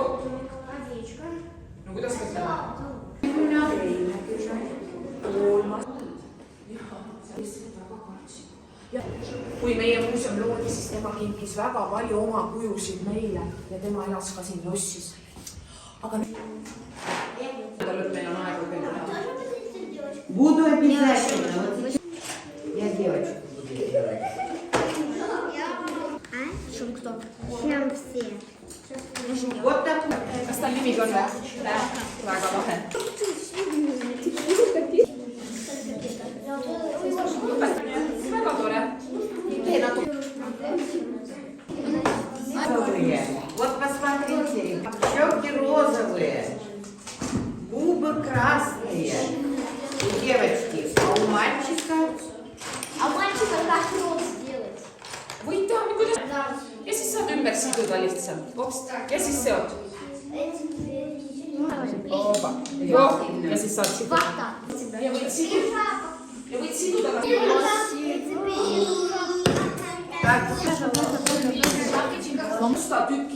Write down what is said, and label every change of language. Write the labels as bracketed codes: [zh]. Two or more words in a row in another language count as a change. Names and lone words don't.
[et] No kuidas ka seda? Kolmas. ja kui meie muuseum loodi, siis tema kinkis väga palju oma kujusid meile ja tema elas ka siin lossis. Aga nüüd meil on aega küll teha. [ru] Буду обязательно. Я девочку буду делать. Чем кто? Чем все. Вот так. [et] Kas tal nimi on või? Väga lahe. Väga tore. Tee natuke. [ru] Розовые. Вот посмотрите, щеки розовые, губы красные у девочки, а у мальчика А мальчика как рот сделать? [et] Võid teha nii kuidas. Ja siis saad ümber siduda lihtsalt. Ops. Ja siis seod. Oba. Joo. Ja siis saad siduda. Ja võid siduda. Ja võid siduda ka. Musta tüki.